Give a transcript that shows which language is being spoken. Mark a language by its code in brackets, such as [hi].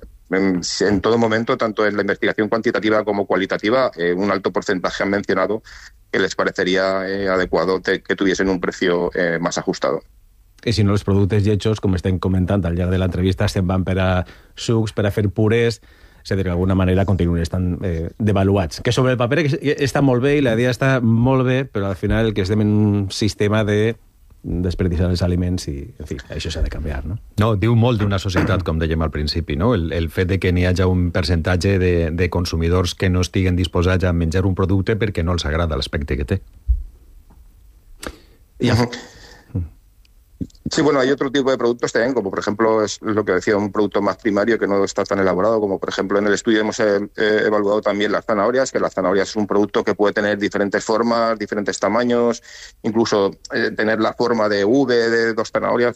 [es] En todo momento, tanto en la investigación cuantitativa como cualitativa, un alto porcentaje han mencionado que les parecería adecuado que tuviesen un precio más ajustado. [ca] I si no, els productes lletjos, com estem comentant al llarg de l'entrevista, se'n van per a sucs, per a fer purés, és a dir, d'alguna manera continuen estant devaluats. Que sobre el paper està molt bé i la idea està molt bé, però al final que estem en un sistema de desperdiciar els aliments i, en fi, això s'ha de canviar, no? No, diu molt d'una societat, com dèiem al principi, no? El fet de que n'hi hagi un percentatge de consumidors que no estiguen disposats a menjar un producte perquè no els agrada l'aspecte que té. I... [es] Sí, bueno, hay otro tipo de productos también, como por ejemplo es lo que decía, un producto más primario que no está tan elaborado, como por ejemplo en el estudio hemos evaluado también las zanahorias, que las zanahorias es un producto que puede tener diferentes formas, diferentes tamaños, incluso tener la forma de V, de dos zanahorias.